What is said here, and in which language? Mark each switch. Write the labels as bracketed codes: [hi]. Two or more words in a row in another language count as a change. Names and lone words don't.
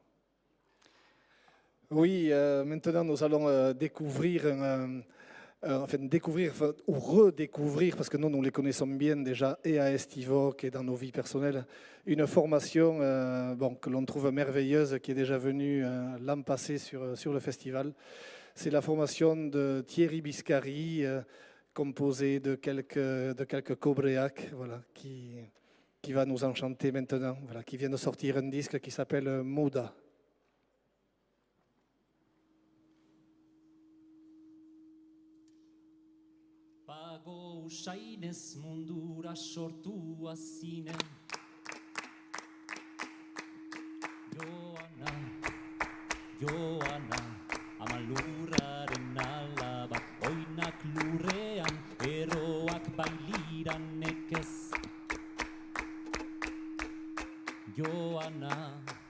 [fr] Oui, maintenant nous allons découvrir ou redécouvrir, parce que nous les connaissons bien déjà et à Estivoque et dans nos vies personnelles, une formation que l'on trouve merveilleuse, qui est déjà venue l'an passé sur le festival. C'est la formation de Thierry Biscari, composée de quelques cobréacs, voilà, qui va nous enchanter maintenant, voilà, qui vient de sortir un disque qui s'appelle Moda. [eu] Pago usainez mundura sortua zinen Joana, ama lurraren alaba oinak lurrean, eroak bailiran nekez Joana